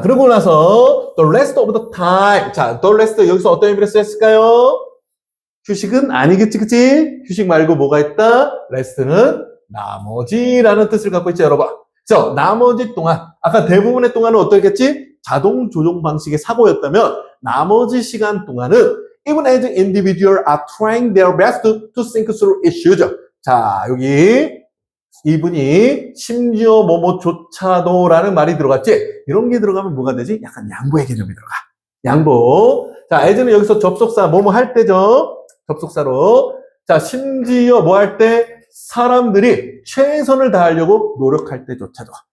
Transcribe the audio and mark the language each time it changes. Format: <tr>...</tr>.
<ko>그러고 나서</ko> <en>the rest of the time.</en> <ko>자, the rest 여기서 어떤 의미로 쓰였을까요? 휴식은 아니겠지, 그치? 휴식 말고 뭐가 있다? rest는 나머지라는 뜻을 갖고 있죠, 여러분. 그래서 나머지 동안, 아까 대부분의 동안은 어떻겠지? 자동 조종 방식의 사고였다면 나머지 시간 동안은</ko> <en>even as individuals are trying their best to think through issues.</en> <ko>자, 여기 이분이 심지어 뭐뭐조차도라는 말이 들어갔지? 이런 게 들어가면 뭐가 되지? 약간 양보의 개념이 들어가. 양보. 자, as는 여기서 접속사 뭐뭐 할 때죠? 접속사로. 자, 심지어 뭐 할 때? 사람들이 최선을 다하려고 노력할 때조차도.</ko>